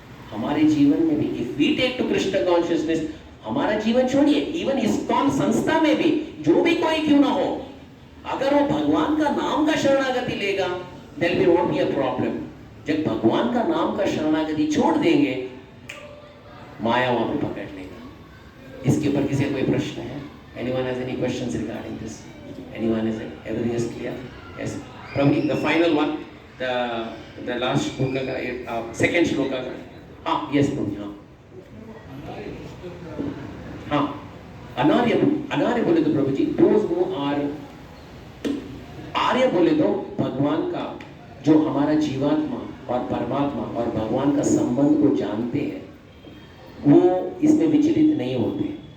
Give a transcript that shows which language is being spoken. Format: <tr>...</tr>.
<hi>हमारे जीवन में भी</hi> <en>if we take to Krishna consciousness,</en> <hi>हमारा जीवन छोड़िए, इवन इस्कॉन संस्था में भी जो भी कोई क्यों ना हो, अगर वो भगवान का नाम का शरणागति लेगा,</hi> <en>There will not be a problem.</en> <hi>जब भगवान का नाम का शरणागति छोड़ देंगे, माया वहां पे पकड़ लेगा। इसके ऊपर किसी कोई प्रश्न है?</hi> <en>Anyone has any questions regarding this? Anyone has everything is clear? Yes. Probably the final one, the last shloka</en> <hi>का second shloka का, हाँ yes प्रभु, हाँ अनार्य बोले तो प्रभु जी,</hi> <en>those who are</en> <hi>आर्य बोले तो भगवान का जो हमारा जीवात्मा और परमात्मा और भगवान का संबंध को जानते हैं, वो इसमें विचलित नहीं होते।</hi>